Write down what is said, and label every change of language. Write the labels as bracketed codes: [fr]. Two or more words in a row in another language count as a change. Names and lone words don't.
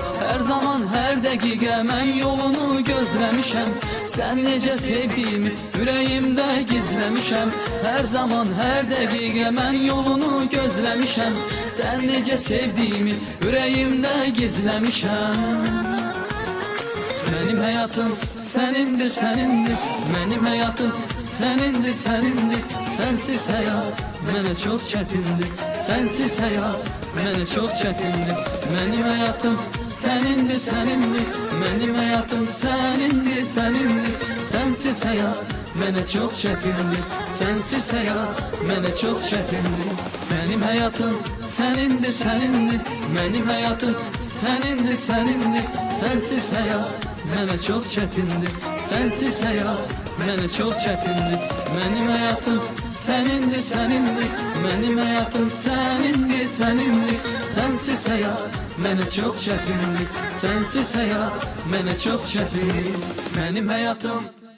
[az] Hər zaman, hər dəqiqə mən yolunu gözləmişəm. Sən necə sevdiyimi ürəyimdə gizləmişəm. Hər zaman, hər dəqiqə mən yolunu gözləmişəm. Sən necə sevdiyimi ürəyimdə gizləmişəm. [tr] Benim hayatım senindir, senindir. Benim hayatım senindir, senindir. [az] Sensiz hayat mənə çox çətindir. Sensiz hayat mənə çox çətindir. [tr] Benim hayatım senindir, senindir. Benim hayatım senindir, senindir. [az] Sensiz hayat mənə çox çətindir. Sensiz hayat mənə çox çətindir. [tr] Benim hayatım senindir, senindir. Benim hayatım senindir, senindir. [az] Sensiz hayat mənə çox çətindir. Sensiz hayat mənə çox çətindir. [tr] Benim hayatım senindir, senindir. Benim hayatım senindir, senindir. [az] Sensiz hayat mənə çox çətindir. Sensiz hayat mənə çox çətindir. [tr] Benim hayatım